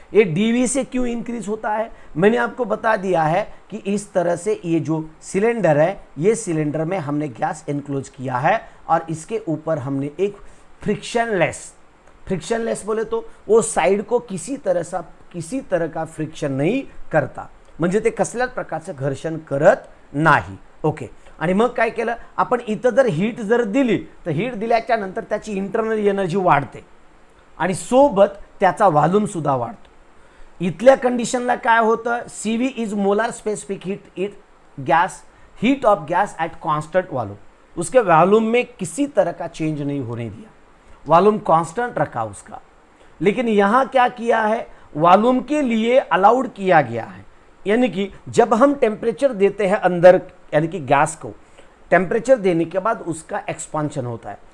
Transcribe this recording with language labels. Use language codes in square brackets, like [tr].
[hi] ये dV से क्यों इंक्रीज होता है, मैंने आपको बता दिया है कि इस तरह से ये जो सिलेंडर है, ये सिलेंडर में हमने गैस इनक्लोज किया है और इसके ऊपर हमने एक फ्रिक्शनलेस बोले तो वो साइड को किसी तरह का फ्रिक्शन नहीं करता, [mr] म्हणजे ते कसल्याच प्रकारचं घर्षण करत नाही। ओके, आणि मग काय केलं आपण, इथं जर हीट जर दिली तर हीट दिल्याच्या नंतर त्याची इंटरनल एनर्जी वाढते आणि सोबत त्याचा व्हॉल्यूम सुद्धा वाढतो। इथल्या कंडिशनला काय होतं, [en] CV is molar specific heat of gas at constant volume, [hi] उसके वॉल्यूम में किसी तरह का चेंज नहीं होने दिया, वॉल्यूम कांस्टेंट रखा उसका। लेकिन यहां क्या किया है, वॉल्यूम के लिए अलाउड किया गया है, यानी कि जब हम टेम्परेचर देते हैं अंदर, यानी कि गैस को टेम्परेचर देने के बाद उसका एक्सपांशन होता है।